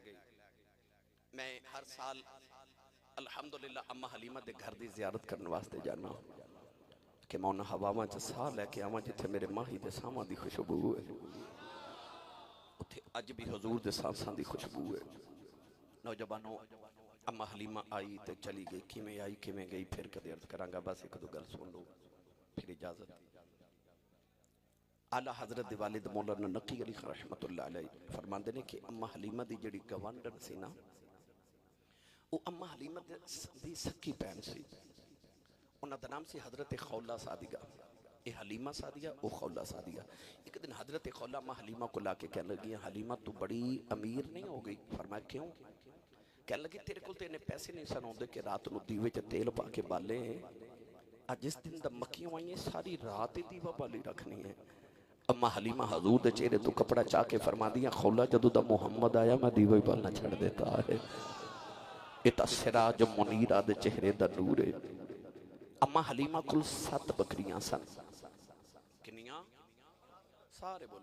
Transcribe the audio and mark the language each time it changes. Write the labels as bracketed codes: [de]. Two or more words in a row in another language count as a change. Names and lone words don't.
[pa] گئی میں ہر سال الحمدللہ اماں حلیمہ دے گھر دی زیارت کرنے واسطے جانا کہ میں انہاں ہواواں چ ساہ لیکے آواں جتھے میرے ماہی دے ساہاں دی خوشبو ہے اوتھے اج بھی حضور دے سانساں دی خوشبو ہے نوجوانو اماں حلیمہ آئی تو چلی گئی کیویں آئی کیویں گئی پھر کدے عرض کراں گا بس ایک دو گل سن لو پھر اجازت اعلیٰ حضرت دے والد مولانا نقی علی رحمۃ اللہ علیہ فرماندے نے کہ اماں حلیمہ دی جڑی گوانڈھن سی نا وہ اماں حلیمہ دی سکی بھین سی انہاں دا نام سی حضرت خولہ سعدیہ یہ حلیمہ سعدیہ وہ خولہ سعدیہ ایک دن حضرت خولہ اماں حلیمہ کو لا کے کہنے لگی حلیمہ تو بڑی امیر نہیں ہو گئی فرمایا کیوں کہ لگی تیرے کو اِنّے پیسے نہیں سن آتے کہ رات کو دیوے چ تیل پا کے بالے اج جس دن د مکھیاں آئی ساری رات ہی دیوا بالی رکھنی ہے اماں حلیمہ حضور دے چہرے تو کپڑا چاہ کے فرما دیا خولہ جدوں دا محمد آیا میں دیوا ہی بالنا چھڈ دیتا ہے یہ تو سراج منیرا دے چہرے دا نور ہے اماں حلیمہ کل 7 بکریاں سن کنیاں سارے بولو